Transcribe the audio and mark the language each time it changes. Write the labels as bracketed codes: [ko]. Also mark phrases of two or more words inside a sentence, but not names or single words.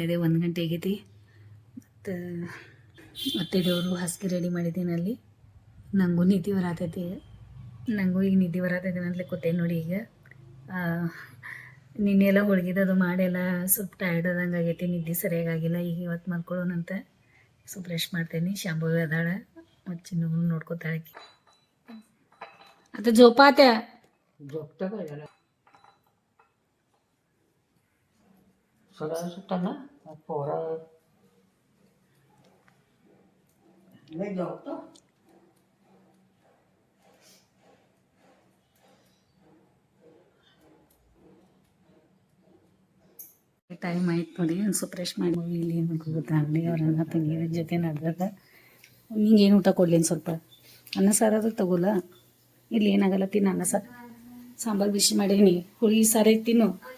[kn] ಇದೆ 1 ಗಂಟೆ ಆಗೈತಿ ಮತ್ತು ಅತ್ತೆದೇವರು ಹಾಸಿಗೆ ರೆಡಿ ಮಾಡಿದ್ದೀನಿ ಅಲ್ಲಿ ನನಗೂ ನಿದ್ದೆ ಬರತೈತಿ ಈಗ ನಿದ್ದೆ ಬರತೈತಿ ಅಂತಲೇ ಕೂತೇನೆ ನೋಡಿ ಈಗ ನಿನ್ನೆಲ್ಲ ಹೋಳ್ಗಿದದು ಮಾಡೆಲ್ಲ ಸ್ವಲ್ಪ ಟಯರ್ಡ್ ಆದಂಗೆ ಆಗೈತಿ ನಿದ್ದೆ ಸರಿಯಾಗಿಲ್ಲ ಈಗ ಇವತ್ತು ಮಲ್ಕೊಳ್ಳೋಣಂತ ಸ್ವಲ್ಪ ರೆಸ್ಟ್ ಮಾಡ್ತೇನೆ ಶಾಂಭವಿ ಅದಾಳ ಮತ್ತು ಚಿನ್ನೂ ನೋಡ್ಕೊತಾಳೆ [mr] आता झोपात्या झोपतं का त्याला सगळं सुटतं ना पोरा नाही झोपतो [kn] ಟೈಮ್ ಆಯ್ತು ನೋಡಿ ಒಂದು ಸ್ವಲ್ಪ ರೆಸ್ಟ್ ಮಾಡಿ ಇಲ್ಲಿ ಏನು ಗೊತ್ತಾ ಅಂಗಡಿ ಅವ್ರನ್ನ ತಂಗಿರ ಜೊತೆ ನಡೆದಾಗ ನಿಂಗೆ ಏನು ಊಟ ಕೊಡಲಿ ಒಂದು ಸ್ವಲ್ಪ ಅನ್ನ ಸಾರಾದ್ರೂ ತಗೋಲ್ಲ ಇಲ್ಲಿ ಏನಾಗಲ್ಲ ತಿನ್ನು ಅನ್ನ ಸಾಂಬಾರು ಬಿಸಿ ಮಾಡೀನಿ ಹುಳಿ ಸಾರು ಐತೆ ತಿನ್ನು